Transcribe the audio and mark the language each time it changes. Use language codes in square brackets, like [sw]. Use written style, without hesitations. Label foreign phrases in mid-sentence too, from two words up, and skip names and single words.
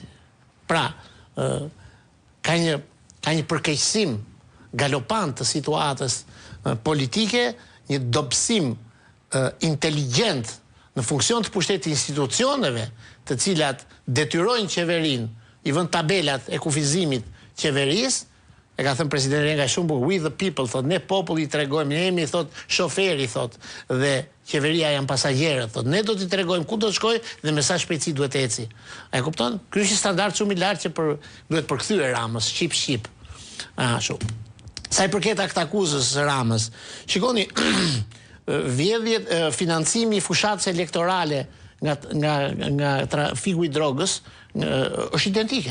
[sq] Pra, ka një përkeqësim galopant të situatës politike, një dobësim inteligjent në funksion të pushtetit institucioneve, të cilat detyrojnë qeverinë, i vënë tabelat e kufizimit qeverisë. E ka thënë presidenti Renga shumë bukur, [en] we the people, [sq] thot, ne populli i tregojmë, ne jemi, thot, shoferi, thot, dhe qeveria janë pasagjerët, thot, ne do t'i tregojmë ku do të shkojë dhe me sa shpejtësi duhet të eci. A e kupton? Ky është një standard shumë i lartë që duhet përkthyer Ramës, shqip. Ashtu. Sa i përket aktakuzës së Ramës, shikoni, vjedhjet, financimi i fushatës elektorale nga trafiku i drogës është identike.